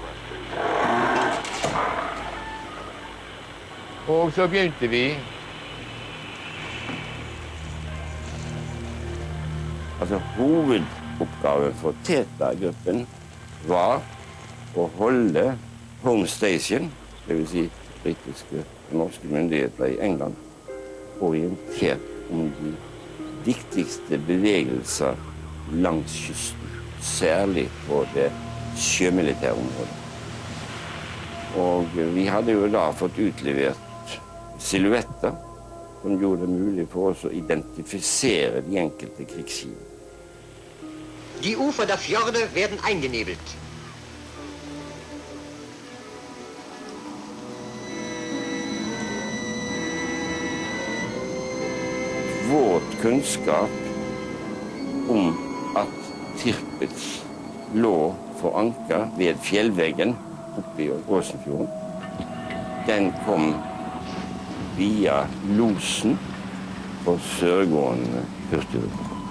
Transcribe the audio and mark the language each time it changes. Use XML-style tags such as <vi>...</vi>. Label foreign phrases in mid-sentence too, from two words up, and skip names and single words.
<no>Og så begynte vi. Altså, hovedoppgaven for Teta-gruppen var å holde</no> <en>home station,</en> <no>det vil si britiske og norske myndigheter i England, orientert om de viktigste bevegelser langs kysten, særlig på det sjømilitære området. Og vi hadde jo da fått utlevert silhuetter som gjorde det mulig for oss å identifisere de enkelte krigsskip.</no> <de>Die Ufer der Fjorde werden eingenebelt.</de> <no>Vår kunnskap om at Tirpitz lå for anker ved fjellveggen oppe i Åsenfjorden, den kom via losen på sørgående hurtigrute.</no>